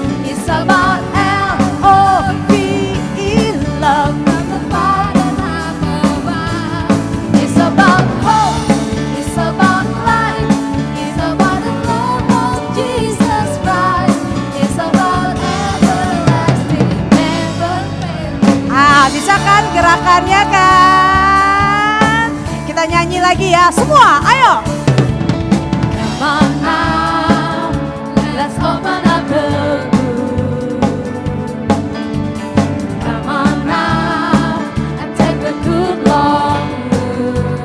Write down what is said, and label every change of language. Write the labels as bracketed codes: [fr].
[en] It's about L-O-V-E, love from the Father above. It's about hope, it's about life, it's about the love of Jesus Christ. It's about everlasting, never failing. [id] Bisa kan gerakannya kan? Kita nyanyi lagi ya, semua ayo. [en] Come on now, let's open up the book. Come on now, and take a good long look.